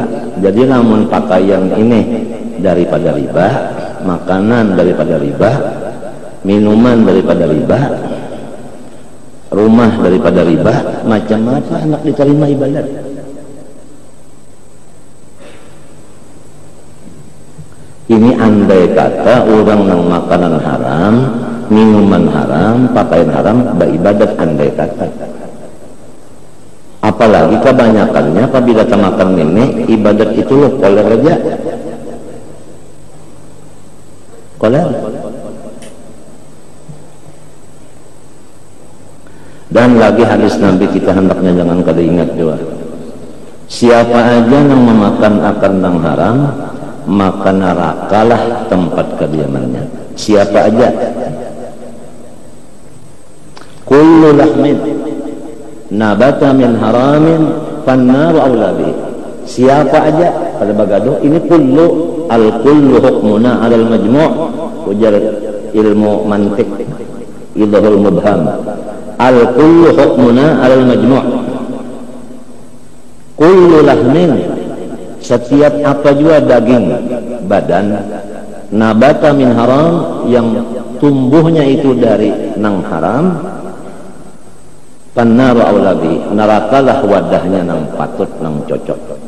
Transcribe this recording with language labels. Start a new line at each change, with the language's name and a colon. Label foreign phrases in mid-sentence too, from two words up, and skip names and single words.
Banjar: Jadi namun pakaian ini daripada riba, makanan daripada riba, minuman daripada riba, rumah daripada riba, macam apa anak diterima ibadat. Ini andai kata orang yang makanan haram, minuman haram, pakaian haram, beribadat andai kata. Apalagi kebanyakannya apabila kita makan nenek, ibadat itu loh koler aja. Koler. Dan lagi hadis Nabi kita hendaknya jangan kada ingat juga. Siapa aja yang memakan akan yang haram, maka nerakalah tempat kediamannya. Siapa aja.
Arabic: كل لحم نبت من حرام فالنار أولى به.
Banjar: Siapa aja pada bagado ini kullu,
Arabic: الكل حكمنا على المجموع',
Banjar: ujar ilmu mantik
Arabic: إيضاح المبهم. الكل حكمنا على المجموع'. كل لحم,
Banjar: setiap apa juga daging badan,
Arabic: نبت من حرام,
Banjar: yang tumbuhnya itu dari nang haram,
Arabic: فالنار أولى به,
Banjar: nerakalah wadahnya nang patut nang cocok.